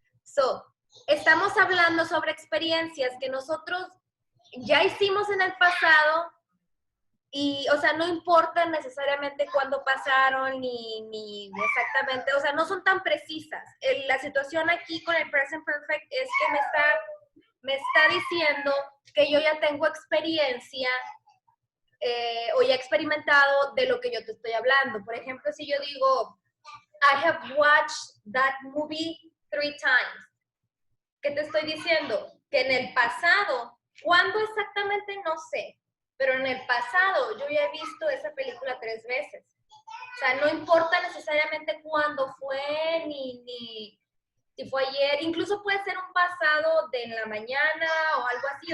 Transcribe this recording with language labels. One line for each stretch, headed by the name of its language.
Spanish: So, estamos hablando sobre experiencias que nosotros ya hicimos en el pasado y, o sea, no importa necesariamente cuándo pasaron ni exactamente, o sea, no son tan precisas. La situación aquí con el present perfect es que me está diciendo que yo ya tengo experiencia o ya he experimentado de lo que yo te estoy hablando. Por ejemplo, si yo digo,
English: I have watched that movie 3 times.
Spanish: ¿Qué te estoy diciendo? Que en el pasado, ¿cuándo exactamente? No sé. Pero en el pasado yo ya he visto esa película 3 veces. O sea, no importa necesariamente cuándo fue, ni si fue ayer. Incluso puede ser un pasado de en la mañana o algo así.